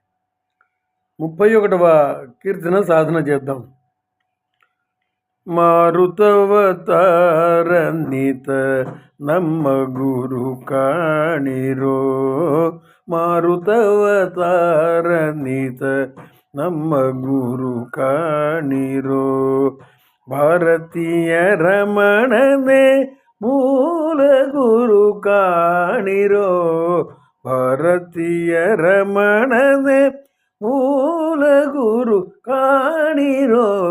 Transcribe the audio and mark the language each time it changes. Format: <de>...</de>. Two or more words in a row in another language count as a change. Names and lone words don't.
<te>31వ కీర్తన సాధన చేద్దాం.</te> <kn>ಮಾರುತವತಾರನಿತ ನಮ್ಮ ಗುರು ಕಾಣಿರೋ, ಮಾರುತವತಾರನಿತ ನಮ್ಮ ಗುರು ಕಾಣಿರೋ. ಭಾರತೀಯ ರಮಣನೆ ಮೂಲ ಗುರು ಕಾಣಿರೋ, ಭಾರತೀಯ ರಮಣನೆ ಮೂಲ ಗುರು ಕಾಣಿರೋ.</kn>